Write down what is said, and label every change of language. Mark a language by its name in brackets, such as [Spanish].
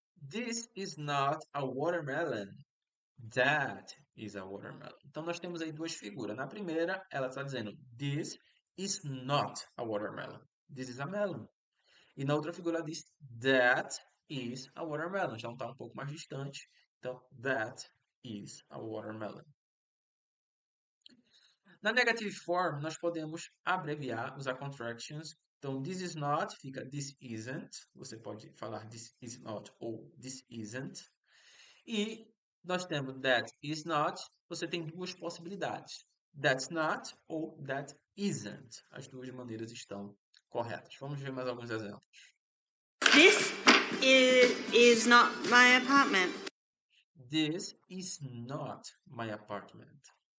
[English] This is not a watermelon. That is a watermelon. [Portuguese] Então, nós temos aí duas figuras. Na primeira, ela está dizendo, [English] this is not a watermelon. This is a melon. [Portuguese] E na outra figura, ela diz, [English] that is a watermelon. [Portuguese] Já está um pouco mais distante. [English] Então, that is a watermelon. [Portuguese] Na negative form, nós podemos abreviar, usar contractions. [English] Então, this is not fica this isn't. [Portuguese] Você pode falar [English] this is not ou this isn't. [Portuguese] E nós temos [English] that is not. [Portuguese] Você tem duas possibilidades. [English] That's not [Portuguese] ou [English] that isn't. [Portuguese] As duas maneiras estão corretas. Vamos ver mais alguns exemplos. [English] This is not my apartment. This is not my apartment.